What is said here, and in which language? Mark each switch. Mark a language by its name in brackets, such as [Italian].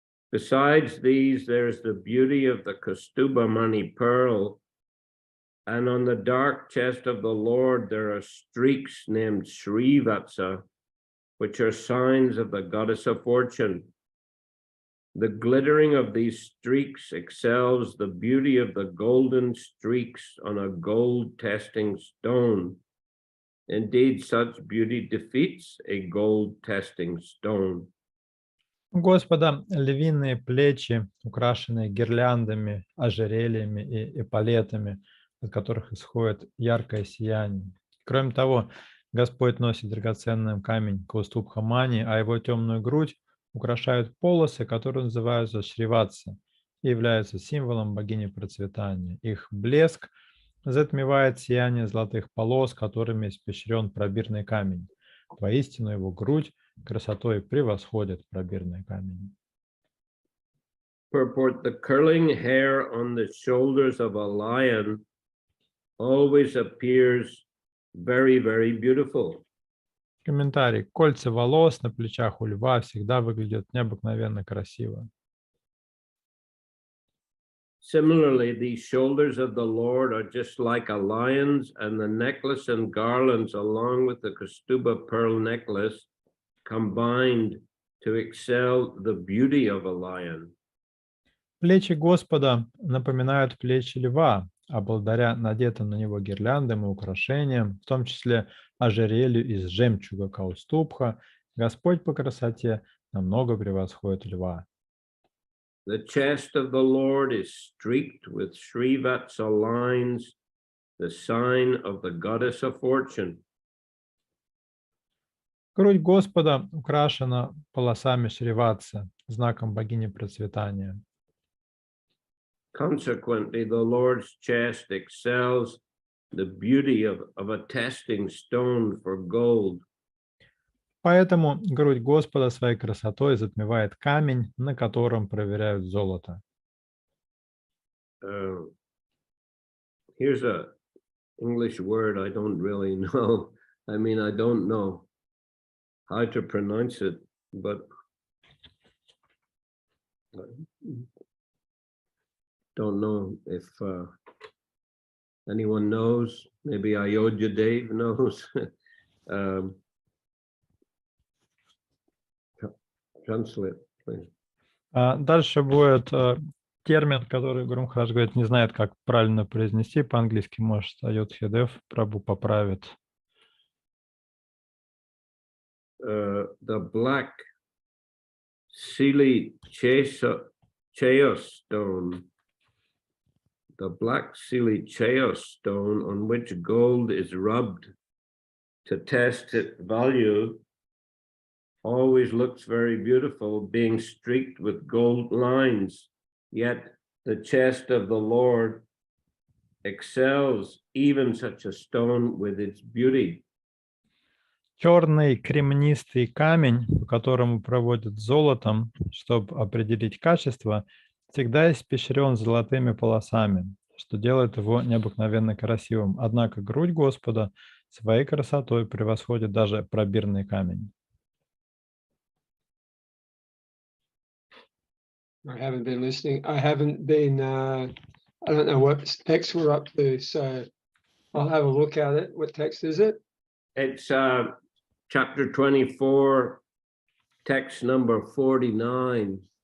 [English] Besides these, there's the beauty of the Kaustubha Mani pearl, and on the dark chest of the Lord there are streaks named Srivatsa, which are signs of the goddess of fortune. The glittering of these streaks excels the beauty of the golden streaks on a gold testing stone. Indeed, such beauty defeats a gold testing stone. [Russian] У Господа львиные плечи, украшенные гирляндами, ожерельями и эполетами, от которых исходит яркое сияние. Кроме того, Господь носит драгоценный камень Каустубха-мани, а его темную грудь украшают полосы, которые называются шриватса и являются символом богини процветания. Их блеск затмевает сияние золотых полос, которыми испещрен пробирный камень. Воистину его грудь красотой превосходит пробирный камень. [English] Purport: the curling hair on the shoulders of a lion always appears very, very beautiful. [Russian] Комментарий. Кольца волос на плечах у льва всегда выглядят необыкновенно красиво. [English] Similarly, these shoulders of the Lord are just like a lion's, and the necklace and garlands, along with the Kaustubha pearl necklace, combined to excel the beauty of a lion. [Russian] Плечи Господа напоминают плечи льва, а благодаря надетым на него гирляндам и украшениям, в том числе ожерелью из жемчуга Каустубха, Господь по красоте намного превосходит льва. [English] The chest of the Lord is streaked with Srivatsa lines, the sign of the goddess of fortune. [Russian] Грудь Господа украшена полосами Шриватса, знаком богини процветания. [English] Consequently, the Lord's chest excels the beauty of a testing stone for gold. [Russian] Поэтому грудь Господа своей красотой затмевает камень, на котором проверяют золото. [English] Here's a English word I don't really know. I mean, I don't know how to pronounce it, but don't know if anyone knows. Maybe Ayodhya Dave knows. Translate, please. [Russian] Дальше будет термин, который Гуру Махарадж говорит, не знает, как правильно произнести по-английски. Может, Айодхя Дев Прабху поправит. [English] The black Sili Chaya stone, the black Sili Chaya stone on which gold is rubbed to test its value, always looks very beautiful, being streaked with gold lines, yet the chest of the Lord excels even such a stone with its beauty. [Russian] Черный кремнистый камень, по которому проводят золотом, чтобы определить качество, всегда испещрен золотыми полосами, что делает его необыкновенно красивым. Однако грудь Господа своей красотой превосходит даже пробирный камень. [English] I haven't been listening. I haven't been, I don't know what text we're up to, so I'll have a look at it. What text is it? It's chapter 24, text number 49.